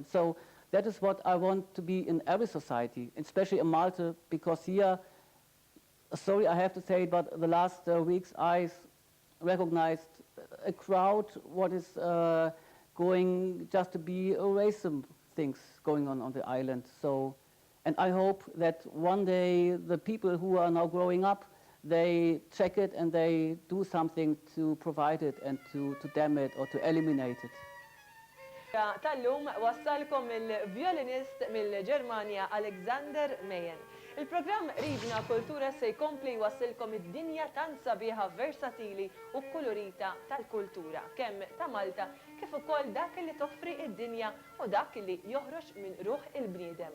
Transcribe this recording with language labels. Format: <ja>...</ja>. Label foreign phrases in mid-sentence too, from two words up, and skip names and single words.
<en>So that is what I want to be in every society, especially in Malta, because here, sorry I have to say it, but the last weeks I recognized a crowd what is going just to be racism things going on the island. So, and I hope that one day the people who are now growing up, they check it and they do something to provide it and to dam it or to eliminate it.</en> <mt>Tal-lum wassalkom il-violinist mill-Ġermanja Alexander Meyen. Il-programm Ribna Kultura se jkompli wassilkom id-dinja tant sabiħa versatili u kolorita tal-kultura, kemm ta' Malta kif ukoll dak li toffri id-dinja u dak li joħroġ minn ruħ il-bniedem.</mt>